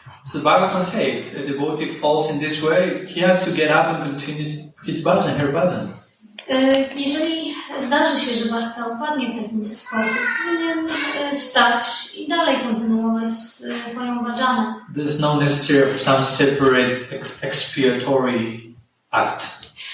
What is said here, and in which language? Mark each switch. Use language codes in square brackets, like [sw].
[en] So the Bhagavatam says, if a devotee falls in this way, he has to get up and continue his bhajan, her bhajan. [pl] Jeżeli zdarzy się, że Bhakta upadnie w taki sposób, powinien wstać i dalej kontynuować swoją bhajanę. [en] There's no necessary of some separate expiatory act.